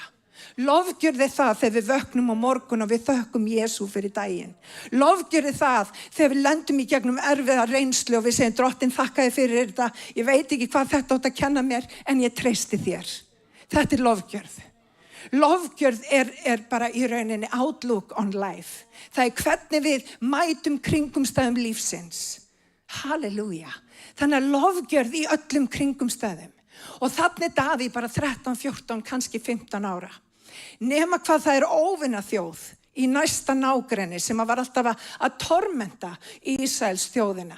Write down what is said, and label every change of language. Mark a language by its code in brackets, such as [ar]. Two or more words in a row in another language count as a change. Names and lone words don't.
[is] Lofgjörð er það þegar við vöknum á morgun og við þökkum Jesú fyrir daginn. Lofgjörð er það þegar við lendum í gegnum erfiða reynslu og við segjum, Drottinn, þakka þér fyrir þetta. Ég veit ekki hvað þetta átt að kenna mér, en ég treysti þér. Þetta er lofgjörð. Lofgjörð er bara í rauninni [en] outlook on life. [is] Það er hvernig við mætum kringumstæðum lífsins. Halleluja. Þannig að lofgjörð í öllum kringumstæðum. Og þannig Davíð bara 13, 14, kannski 15 ára. Nema hvað það er óvinna þjóð í næsta nágrenni sem var alltaf að tormenta Ísraels þjóðina.